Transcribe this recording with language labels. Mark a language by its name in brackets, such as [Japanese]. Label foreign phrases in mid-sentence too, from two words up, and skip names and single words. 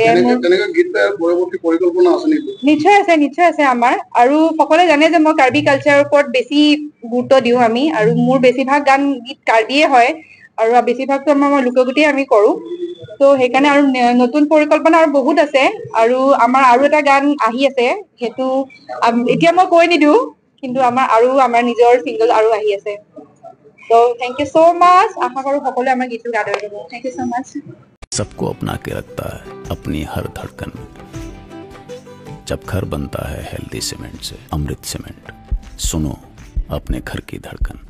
[Assamese] নিশ্চয় আছে আমাৰ আৰু সকলোৱে জানে যে মই কাৰ্বি কালচাৰৰ ওপৰত বেছি গুৰুত্ব দিওঁ আমি আৰু মোৰ বেছিভাগ গান গীত কাৰ্বিয়ে হয় আৰু বেছিভাগতো মই লোকগীতেই আমি কৰো তো সেইকাৰণে আৰু নতুন পৰিকল্পনা আৰু বহুত আছে আৰু আমাৰ আৰু এটা গান আহি আছে সেইটো এতিয়া মই কৈ নিদিওঁ কিন্তু আমাৰ নিজৰ চিংগল আৰু আহি আছে তো [English] thank you so much [Assamese] আশা কৰো সকলোৱে আমাৰ গীতটো গাই দিব [English] thank you so much [Hindi] सबको अपना के रखता है अपनी हर धड़कन जब घर बनता है [English] healthy cement [Hindi] से अमृत सीमेंट सुनो अपने घर की धड़कन।